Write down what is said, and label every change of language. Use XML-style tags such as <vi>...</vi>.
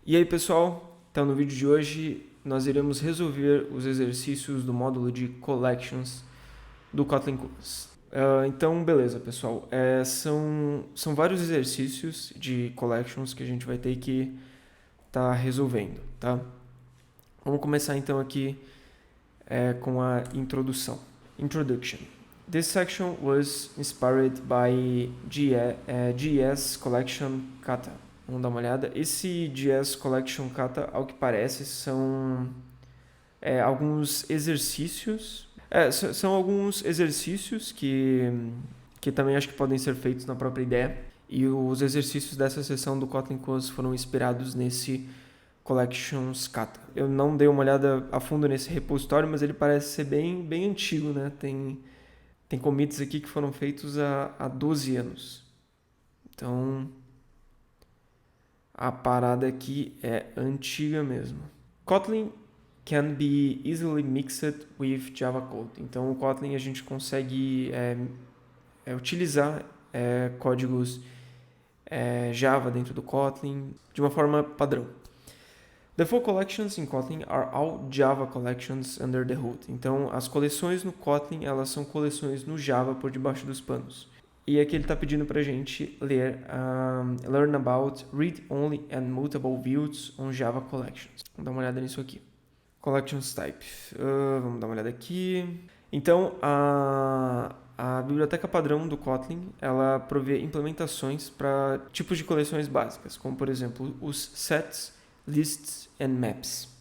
<pt>E aí, pessoal, então no vídeo de hoje nós iremos resolver os exercícios do módulo de Collections do Kotlin Class. Então, beleza, pessoal. São vários exercícios de Collections que a gente vai ter que estar resolvendo, tá? Vamos começar então aqui com a introdução.</pt> <en>Introduction. This section was inspired by GS Collection Kata.</en> <pt>Vamos dar uma olhada. Esse GS Collection Kata, ao que parece, são alguns exercícios. São alguns exercícios que também acho que podem ser feitos na própria ideia. E os exercícios dessa seção do Kotlin Kos foram inspirados nesse Collections Kata. Eu não dei uma olhada a fundo nesse repositório, mas ele parece ser bem antigo, né? Tem commits aqui que foram feitos há 12 anos. Então, a parada aqui é antiga mesmo.</pt> <en>Kotlin can be easily mixed with Java code.</en> <pt>Então, o Kotlin a gente consegue utilizar códigos Java dentro do Kotlin de uma forma padrão.</pt> <en>The full collections in Kotlin are all Java collections under the hood.</en> <pt>Então, as coleções no Kotlin, elas são coleções no Java por debaixo dos panos. E aqui ele está pedindo para a gente ler</pt> <en>Learn about read-only and mutable views on Java collections.</en> <pt>Vamos dar uma olhada nisso aqui. Collections type. Vamos dar uma olhada aqui. Então, a biblioteca padrão do Kotlin, ela provê implementações para tipos de coleções básicas, como, por exemplo, os</pt> <en>sets, lists and maps.</en>